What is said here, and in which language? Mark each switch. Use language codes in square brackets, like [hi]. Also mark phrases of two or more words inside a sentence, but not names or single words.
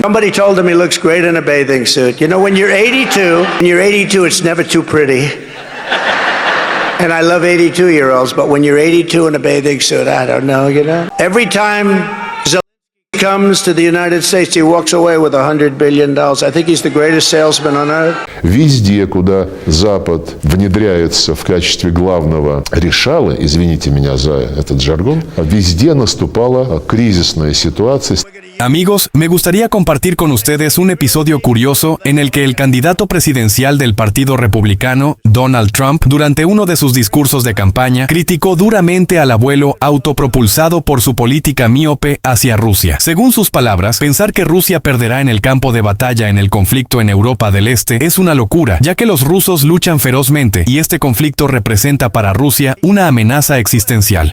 [en] Somebody told him he looks great in a bathing suit. You know, when you're 82, it's never too pretty. And I love 82-year-olds, but when you're 82 in a bathing suit, I don't know, you know? Every time comes to the United States, he walks away with $100 billion. I think he's the greatest salesman on earth. [ru] Везде, куда Запад внедряется в качестве главного решала, извините меня за этот жаргон, везде наступала кризисная ситуация. [es] Amigos, me gustaría compartir con ustedes un episodio curioso en el que el candidato presidencial del Partido Republicano, Donald Trump, durante uno de sus discursos de campaña, criticó duramente al abuelo autopropulsado por su política míope hacia Rusia. Según sus palabras, pensar que Rusia perderá en el campo de batalla en el conflicto en Europa del Este es una locura, ya que los rusos luchan ferozmente y este conflicto representa para Rusia una amenaza existencial.